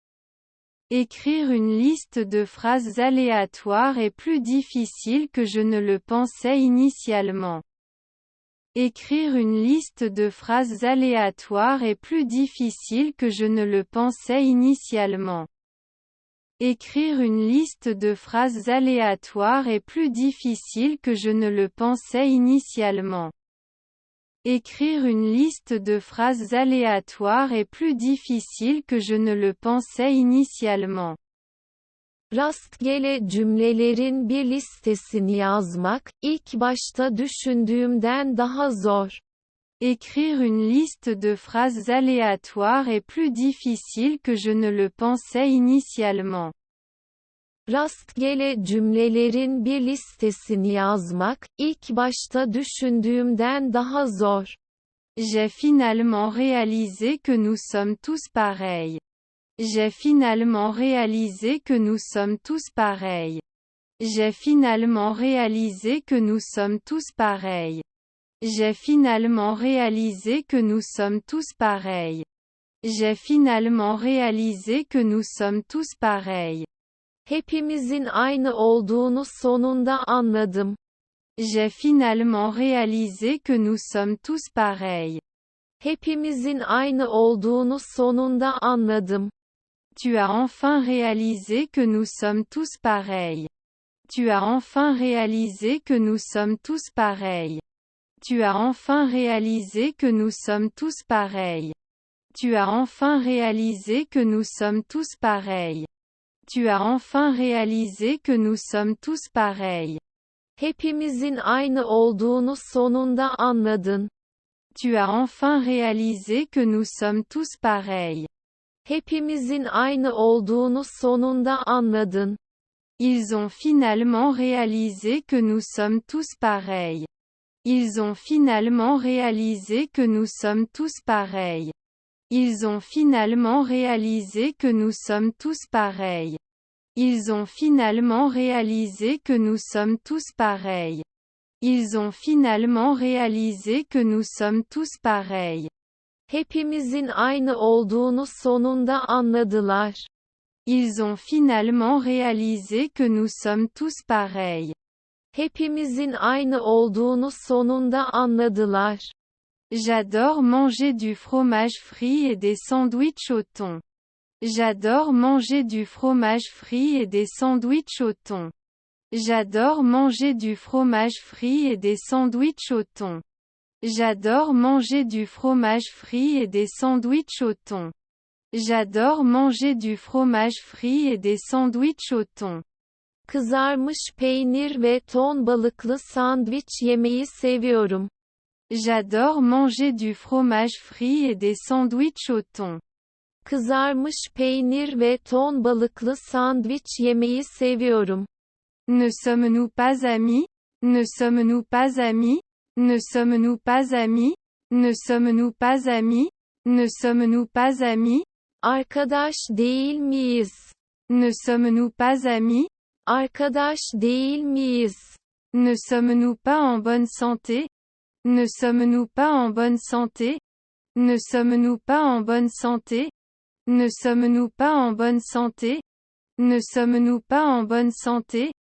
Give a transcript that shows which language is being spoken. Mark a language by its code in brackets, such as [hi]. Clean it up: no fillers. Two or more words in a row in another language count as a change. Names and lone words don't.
[fr] Écrire une liste de phrases aléatoires est plus difficile que je ne le pensais initialement. Écrire une liste de phrases aléatoires est plus difficile que je ne le pensais initialement. Écrire une liste de phrases aléatoires est plus difficile que je ne le pensais initialement. Écrire une liste de phrases aléatoires est plus difficile que je ne le pensais initialement. [tr] Rastgele cümlelerin bir listesini yazmak, ilk başta düşündüğümden daha zor. [fr] Écrire une liste de phrases aléatoires est plus difficile que je ne le pensais initialement. [tr] Rastgele cümlelerin bir listesini yazmak, ilk başta düşündüğümden daha zor. [fr] J'ai finalement réalisé que nous sommes tous pareils. J'ai finalement réalisé que nous sommes tous pareils. J'ai finalement réalisé que nous sommes tous pareils. J'ai finalement réalisé que nous sommes tous pareils. J'ai finalement réalisé que nous sommes tous pareils. [tr] Hepimizin aynı olduğunu sonunda anladım. [fr] J'ai finalement réalisé que nous sommes tous pareils. [tr] Hepimizin aynı olduğunu sonunda anladım. [fr] Tu as enfin réalisé que nous sommes tous pareils. Tu as enfin réalisé que nous sommes tous pareils. Tu as enfin réalisé que nous sommes tous pareils. Tu as enfin réalisé que nous sommes tous pareils. Tu as enfin réalisé que nous sommes tous pareils. [tr] Hepimizin aynı olduğunu sonunda anladın. [fr] Tu as enfin réalisé que nous sommes tous pareils. [tr] Hepimizin aynı olduğunu sonunda anladın. [fr] Ils ont finalement réalisé que nous sommes tous pareils. Ils ont finalement réalisé que nous sommes tous pareils. Ils ont finalement réalisé que nous sommes tous pareils. Ils ont finalement réalisé que nous sommes tous pareils. Ils ont finalement réalisé que nous sommes tous pareils. [tr] Hepimizin aynı olduğunu sonunda anladılar. [fr] Ils ont finalement réalisé que nous sommes tous pareils. [tr] Hepimizin aynı olduğunu sonunda anladılar. [fr] J'adore manger du fromage frit et des sandwichs au thon. J'adore manger du fromage frit et des sandwichs au thon. J'adore manger du fromage frit et des sandwichs au thon. J'adore manger du fromage frit et des sandwichs au thon. J'adore manger du fromage frit et des sandwichs au thon. [tr] Kızarmış peynir ve ton balıklı sandviç yemeyi seviyorum. [fr] J'adore manger du fromage frit et des sandwichs au thon. [tr] Kızarmış peynir ve ton balıklı sandviç yemeyi seviyorum. [fr] Ne sommes-nous pas amis? Ne sommes-nous pas amis? Ne sommes-nous pas amis? Ne sommes-nous pas amis? Ne sommes-nous pas amis? [tr] Arkadaş değil miyiz? [fr] Ne sommes-nous pas amis? [tr] Arkadaş değil miyiz? [fr] Ne sommes-nous pas en bonne santé? Ne sommes-nous pas en bonne santé? Ne sommes-nous pas en bonne santé? Ne sommes-nous pas en bonne santé? Ne sommes-nous pas en bonne santé?